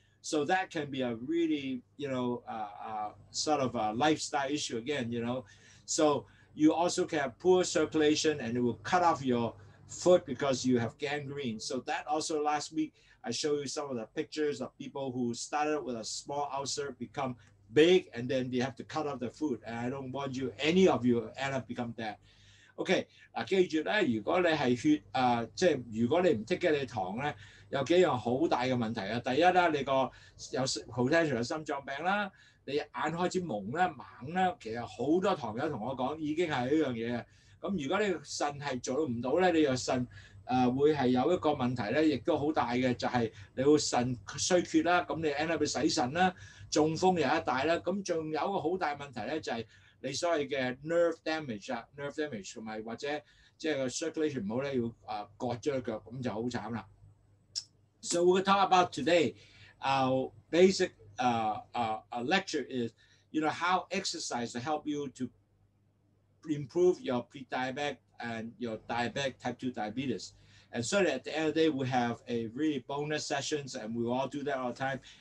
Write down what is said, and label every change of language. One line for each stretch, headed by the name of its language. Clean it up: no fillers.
English: So that can be a really, sort of a lifestyle issue again, So you also can have poor circulation and it will cut off your foot because you have gangrene. So that also last week, I showed you some of the pictures of people who started with a small ulcer, become big, and then they have to cut off their foot. And I don't want any of you end up become that.
Cantonese: OK， 嗱，記住咧，如果你係即係如果你唔 take 嘅你糖咧，有幾樣好大嘅問題啊。第一啦，你個有 potential 有心臟病啦，你眼開始蒙啦、盲啦，其實好多糖友同我講已經係一樣嘢嘅。咁如果你腎係做唔到咧，你個腎會係有一個問題咧，亦都好大嘅，就係你會腎衰竭啦，咁你 end up 去洗腎啦，中風又一大啦。咁仲有一個好大問題咧，就係你所謂嘅 nerve damage 啊 ，nerve damage 同埋或者即係個 circulation 唔好咧，要割咗隻腳，咁就好慘啦。
English: So we're going to talk about today. Our basic lecture is, how exercise to help you to improve your pre-diabetic and your diabetic type 2 diabetes. And so at the end of the day, we have a really bonus sessions, and we all do that all the time.